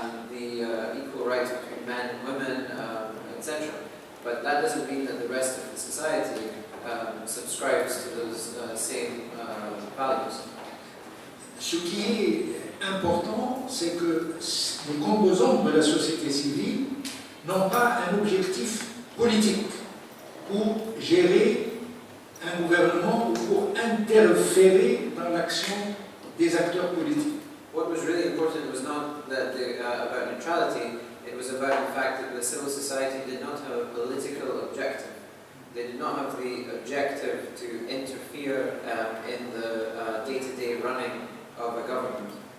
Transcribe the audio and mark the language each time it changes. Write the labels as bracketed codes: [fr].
[en] The equal rights between men and women, etc. But that doesn't mean that the rest of the society subscribes to those same values. [fr] Ce qui est important, c'est que les composantes de la société civile n'ont pas un objectif politique pour gérer un gouvernement ou pour interférer dans l'action des acteurs politiques. [en] What was really important was not that about neutrality, it was about the fact that the civil society did not have a political objective. They did not have the objective to interfere in the day-to-day running of a government.